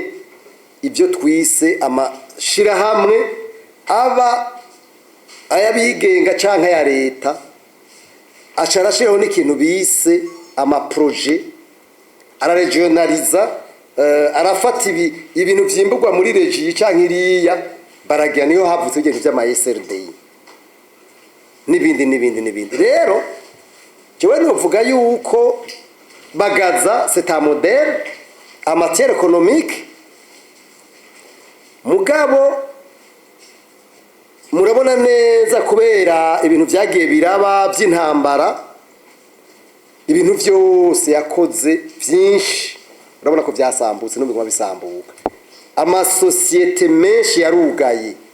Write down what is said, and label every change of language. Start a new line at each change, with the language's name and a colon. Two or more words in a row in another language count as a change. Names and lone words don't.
Rundi: ibyo twise amashira hamwe aba ayabigenga canka ya leta acarashiraho n'ikintu bise ama projet araregionaliza arafata ibintu vyimburwa muri regie canke iriya baragira niyo havutse ibintu by'ama SRDI nibindi rero jewe novuga yuko Bagaza
French: c'est un modèle en matière économique
Rundi: mugabo murabona neza kubera ibintu byagiye biraba by'intambara ibintu byose yakoze byinshi urabona ko byasambutse n'ubwo bisambuka amasosiyete menshi yarugaye.